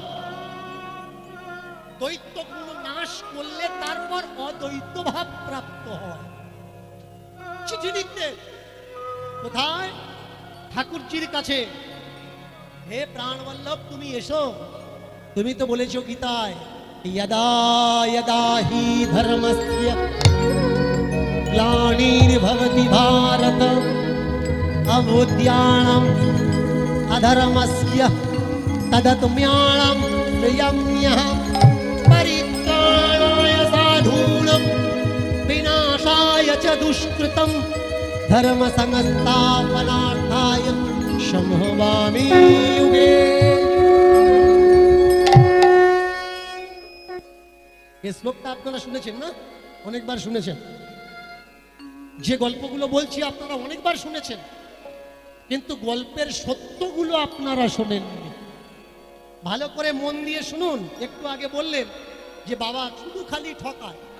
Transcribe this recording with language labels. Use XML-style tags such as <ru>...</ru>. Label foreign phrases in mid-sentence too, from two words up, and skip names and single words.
<bn>দ্বৈত গুণ নাশ করলে তারপর অদ্বৈত ভাব প্রাপ্ত হয়। চিঠি লিখতে কোথায়? ঠাকুরজির কাছে। হে প্রাণবল্লভ, তুমি এসো। তুমি তো বলেছো গীতায়,</bn> <sa>यदा यदा हि धर्मस्य ग्लानिर्भवति भारत अभूत्यानाम् अधर्मस्य तदात्म्यानां प्रियम्यहं परित्राणाय साधूनां विनाशाय च दुष्कृतं धर्म संस्थापनार्थाय संभवामि युगे।</sa> <bn>এই শ্লোকটা আপনারা শুনেছেন না? অনেকবার শুনেছেন। যে গল্পগুলো বলছি আপনারা অনেকবার শুনেছেন, কিন্তু গল্পের সত্যগুলো আপনারা শোনেননি। ভালো করে মন দিয়ে শুনুন। একটু আগে বললেন যে বাবা শুধু খালি ঠকায়।</bn>